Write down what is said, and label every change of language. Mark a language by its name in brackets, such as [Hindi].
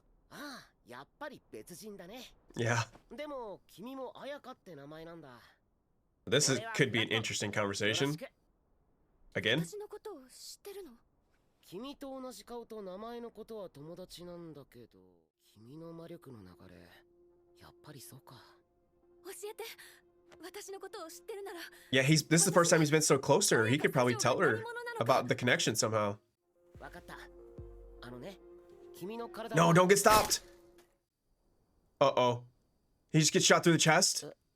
[Japanese] ああ、やっぱり別人だね。 [English] Yeah. [Japanese] でも君も彩香って名前なんだ。 [English] Could be an interesting conversation. Again? [Japanese] 私のことを知ってるの？君と同じ顔と名前のことは友達なんだけど、君の魔力の流れ、やっぱりそうか。教えて。私のことを知ってるなら。 [English] Yeah, this is the first time he's been so close to her. He could probably tell her about the connection somehow. [Japanese] わかった。あのね、君の体 [English] No, don't get stopped. Uh-oh. He just gets shot through the chest?